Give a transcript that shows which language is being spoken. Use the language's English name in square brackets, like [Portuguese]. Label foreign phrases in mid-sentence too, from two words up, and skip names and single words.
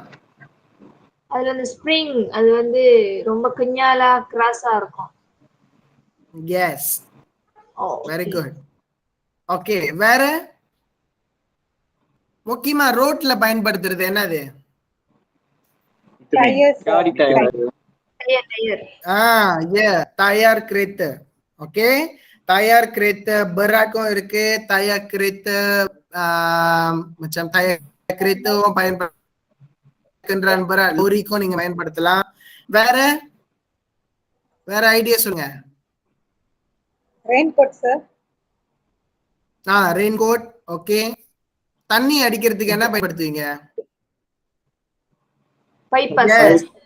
[Tamil] அதுல அந்த ஸ்ப்ரிங் அது வந்து ரொம்ப குஞ்ஞாலா கிராஸா இருக்கும். [English] yes, very good. [Tamil] ஓகே, வேற முக்கியமா ரோட்ல பயன்படுத்துறது என்னது? காடி டயர். டயர். [Malay] tayar kereta. ஓகே, tayar kereta beratக்கும் இருக்கு, tayar kereta macam tayar kereta பயன்படுத்த kenderaan berat, [Tamil] loriக்கும் நீங்க பயன்படுத்தலாம். வேற ஐடியா சொல்லுங்க. [English] rain coat sir. rain coat. [Tamil] ஓகே, தண்ணி அடிக்கிறதுக்கு என்ன பயன்படுத்துவீங்க? பைப்பா சார்.